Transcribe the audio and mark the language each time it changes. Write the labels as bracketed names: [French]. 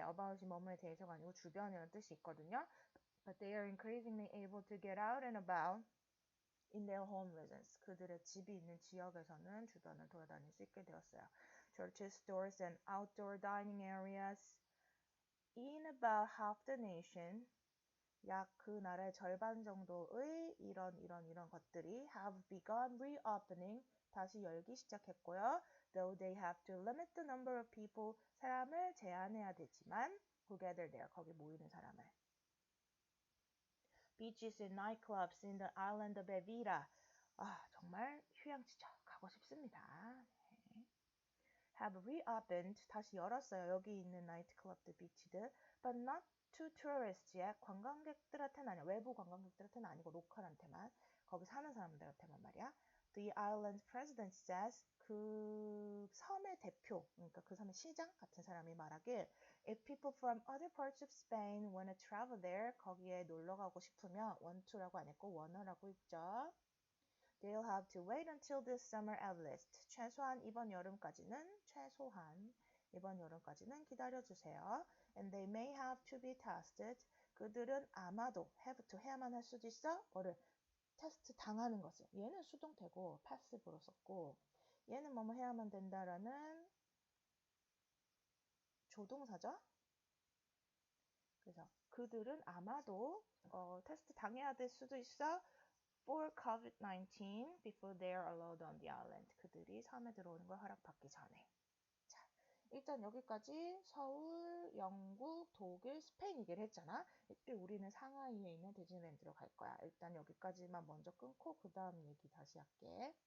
[Korean] about이 뭐뭐에 대해서가 아니고 주변이라는 뜻이 있거든요. [English] But they are increasingly able to get out and about in their home regions. [Korean] 그들의 집이 있는 지역에서는 주변을 돌아다닐 수 있게 되었어요. [English] Churches, stores, and outdoor dining areas in about half the nation. [Korean] 약 그 나라의 절반 정도의 이런 것들이 [English] have begun reopening. [Korean] 다시 열기 시작했고요. [English] Though they have to limit the number of people. [Korean] 사람을 제한해야 되지만 [English] who gather there. [Korean] 거기 모이는 사람을. [English] Beaches and nightclubs in the island of Evira. [Korean] 아, 정말 휴양지죠. 가고 싶습니다. 네. [English] Have reopened. [Korean] 다시 열었어요. 여기 있는 나이트클럽들, 비치들. [English] But not to tourists yet. [Korean] 관광객들한테는 아니야. 외부 관광객들한테는 아니고 로컬한테만. 거기 사는 사람들한테만 말이야. [English] The island's president says. [Korean] 그 섬의 대표, 그러니까 그 섬의 시장 같은 사람이 말하길 [English] If people from other parts of Spain want to travel there, [Korean] 거기에 놀러 가고 싶으면 want to라고 안 했고 wanna라고 했죠. [English] They'll have to wait until this summer at least. [Korean] 최소한 이번 여름까지는 기다려주세요. [English] And they may have to be tested. [Korean] 그들은 아마도 have to 해야만 할 수도 있어. 뭐를 테스트 당하는 것을. 얘는 수동태고 passive로 썼고 얘는 뭐뭐 해야만 된다라는 조동사죠. 그래서 그들은 아마도 테스트 당해야 될 수도 있어. [English] For COVID-19 before they are allowed on the island. [Korean] 그들이 섬에 들어오는 걸 허락받기 전에. 자, 일단 여기까지 서울, 영국, 독일, 스페인 얘기를 했잖아. 이때 우리는 상하이에 있는 디즈니랜드로 갈 거야. 일단 여기까지만 먼저 끊고 그 다음 얘기 다시 할게.